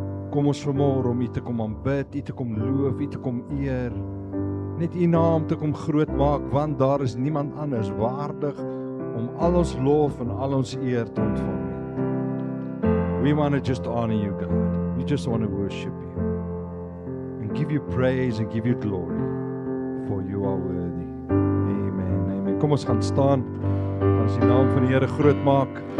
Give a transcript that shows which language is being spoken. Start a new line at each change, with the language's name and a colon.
Afrikaans: Kom ons vanmôre om U te kom aanbid, U te kom loof, U te kom eer, net U naam te kom groot maak, want daar is niemand anders waardig om al ons lof en al ons eer te ontvang.
English: We want to just honor You, God. We just want to worship You and give you praise and give you glory, for you are worthy. Amen, amen.
Afrikaans: Kom ons gaan staan, ons die naam van die Here groot maak.